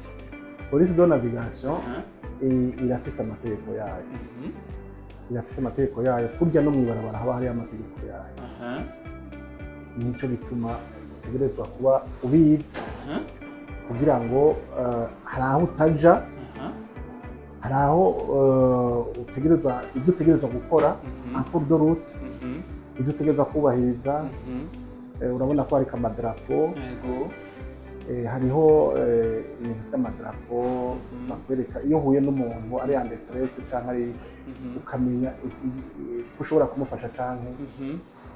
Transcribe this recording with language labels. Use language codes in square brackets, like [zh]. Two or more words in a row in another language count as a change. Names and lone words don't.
[fr] police de navigation [rn] irafise amategeko yayo kurya no mwibarabara haba hari amategeko yayo nico bituma utegerezwa kuba ubizi kugira ngo hari aho utaja hari aho utegerezwa ibyo utegereza gukora [fr] en cours de route [rn] ibyo utegereza kubahiriza urabona ko hari kamadarapo hariho ibintu by'amadarapo bakwereka iyo uhuye n'umuntu ari andetresse cyangwa ari ukamenya ko ushobora kumufasha cyangwa